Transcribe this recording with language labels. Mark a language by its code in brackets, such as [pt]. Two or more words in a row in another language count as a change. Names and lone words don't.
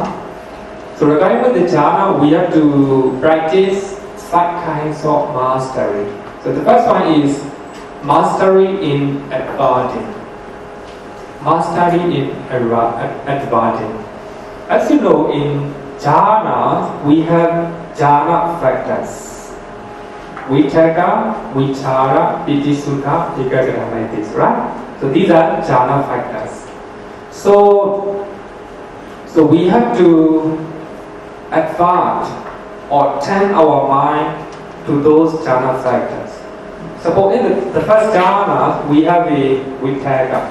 [en] So regarding with the jhana, we have to practice 5 kinds of mastery. So the first one is mastery in advancing. Mastery in advancing. As you know, in jhana, we have jhana factors. [pi] Vichaka, vichara, pitisuddha, ekaggata, [en] like this, right? So these are jhana factors. So we have to advance or turn our mind to those jhana factors. Suppose in the first jhana, we have a vichaka.